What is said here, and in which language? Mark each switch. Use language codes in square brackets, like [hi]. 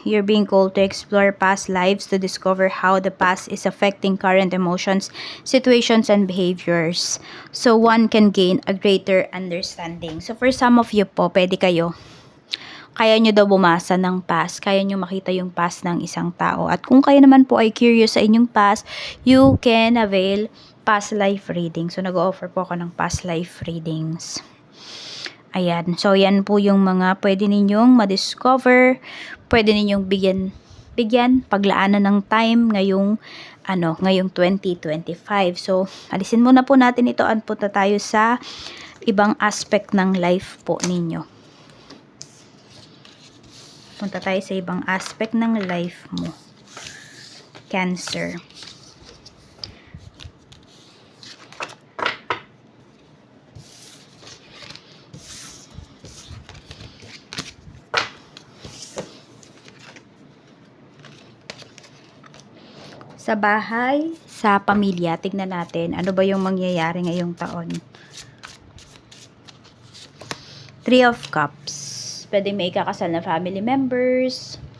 [en] You're being called to explore past lives to discover how the past is affecting current emotions, situations, and behaviors. So, one can gain a greater understanding. [tl] So, for some of you po, pwede kayo. Kaya nyo daw bumasa ng past. Kaya nyo makita yung past ng isang tao. At kung kayo naman po ay curious sa inyong past, [en] you can avail past life reading. [tl] So, nag-offer po ako ng past life readings. Ayan. So, yan po yung mga pwede ninyong ma-discover. Pwede ninyong bigyan, paglaanan ng time ngayong 2025. So, alisin muna po natin ito at punta tayo sa ibang aspect ng life po ninyo. Punta tayo sa ibang aspect ng life mo. Cancer. Sa bahay, sa pamilya, tignan natin ano ba yung mangyayari ngayong taon. 3 of Cups. Pwede may ikakasal na family members.